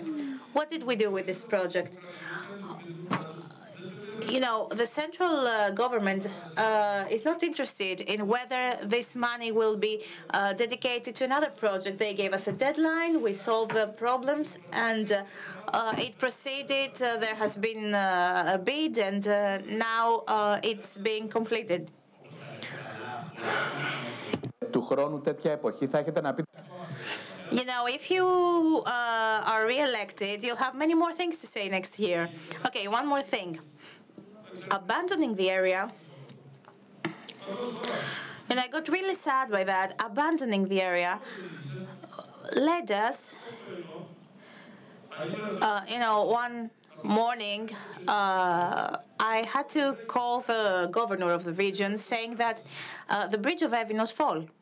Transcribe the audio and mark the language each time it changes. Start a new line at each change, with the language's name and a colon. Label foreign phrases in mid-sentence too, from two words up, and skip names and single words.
English: What did we do with this project? You know, the central government is not interested in whether this money will be dedicated to another project. They gave us a deadline, we solved the problems, and it proceeded. There has been a bid, and now it's being completed.
Greek: Του χρόνου τέτοια εποχή θα έχετε να πείτε.
English: You know, if you are re-elected, you'll have many more things to say next year. Okay, one more thing. Abandoning the area, and I got really sad by that, abandoning the area led us, you know, one morning I had to call the governor of the region saying that the bridge of Evinos fall.